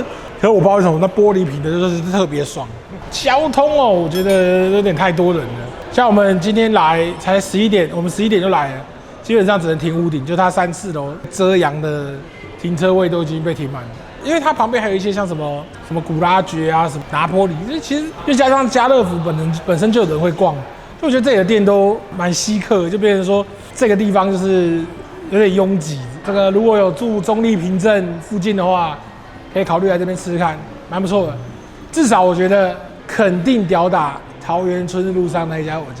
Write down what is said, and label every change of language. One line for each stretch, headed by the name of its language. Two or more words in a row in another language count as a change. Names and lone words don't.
Chinese: 可是我不知道為什麼那玻璃瓶的就是特別爽。交通哦，我覺得有點太多人了。像我們今天來才11點，我們11點就來了，基本上只能停屋頂，就它3、4樓遮陽的停車位都已經被停滿了。因為它旁邊還有一些像什麼古拉爵啊，什麼拿坡里，其實又加上家樂福本身就有人會逛，就我覺得這裡的店都蠻稀客，就變成說這個地方就是有點擁擠。這個如果有住中壢平鎮附近的話，可以考慮來這邊吃吃看，蠻不錯的。至少我覺得肯定吊打桃園春日路上那一家我家。